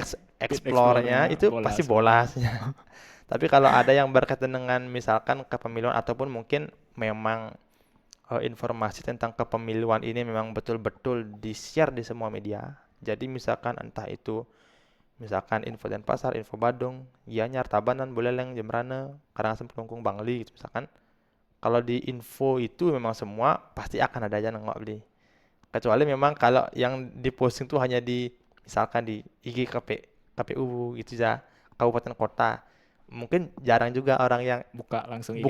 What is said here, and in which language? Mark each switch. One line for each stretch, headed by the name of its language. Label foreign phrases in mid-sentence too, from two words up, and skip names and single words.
Indonesian: explore-nya explore-nya itu bola pasti semua. bola. Tapi kalau ada yang berkaitan dengan misalkan kepemiluan ataupun mungkin memang informasi tentang kepemiluan ini memang betul-betul di-share di semua media. Jadi misalkan entah itu misalkan info Denpasar, info Badung, Gianyar, Tabanan, Buleleng, Jembrana, Karangasem, Kelungkung, Bangli gitu misalkan. Kalau di info itu memang semua pasti akan ada aja nengok beli. Kecuali memang kalau yang diposting tuh hanya di misalkan di IG KPU gitu ya, kabupaten kota. Mungkin jarang juga orang yang Buka langsung IG